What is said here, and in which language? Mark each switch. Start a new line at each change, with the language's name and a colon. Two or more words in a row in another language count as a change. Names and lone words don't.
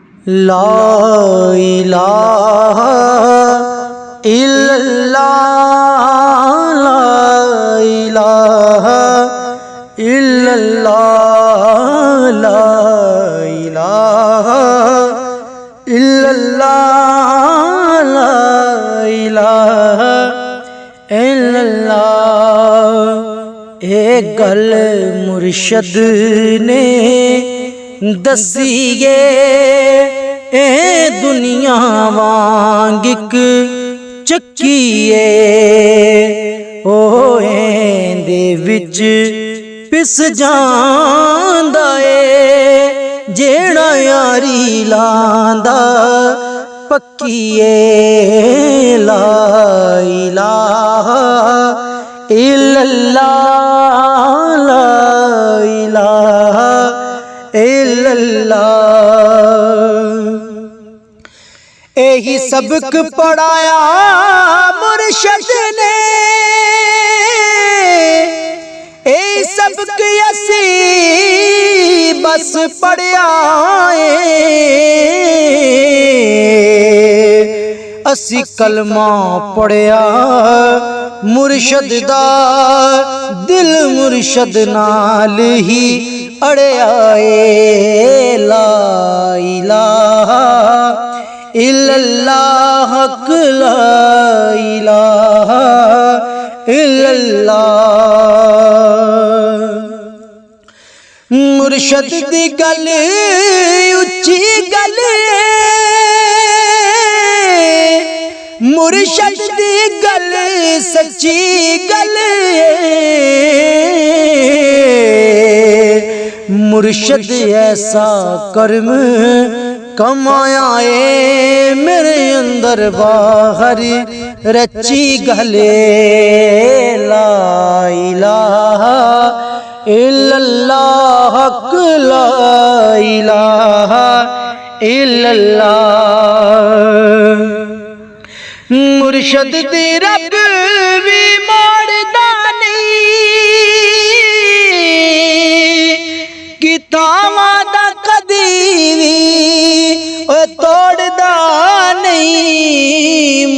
Arabic: لا إله إلا الله، لا إله إلا الله، لا إله إلا الله، لا إله إلا الله.
Punjabi: ایک گل مرشد نے دسیئے اے دنیا وانگ اک چکیئے، او ایندے وچ پس جاندا اے جیڑا یاری لاندا پکیئے.
Arabic: لا إله إلا الله، لا إله إلا الله.
Punjabi: یہی سبق پڑھایا مرشد نے، یہی سبق اسی بس پڑھیا اسی کلمہ پڑھیا مرشد دا، دل مرشد نال ہی اڑیا اے.
Arabic: لا إله إلا الله، حق لا إله إلا الله.
Punjabi: مرشد دی گل اچی گل، مرشد دی گل سچی گل، مرشد ایسا کرم کمایا اے میرے اندر باہر رچی گلے.
Arabic: لا إله إلا الله، حق لا إله إلا الله.
Punjabi: مرشد دی رب بھی موڑدا نہیں، کتاواں دا کدی بھی توڑدا نہیں.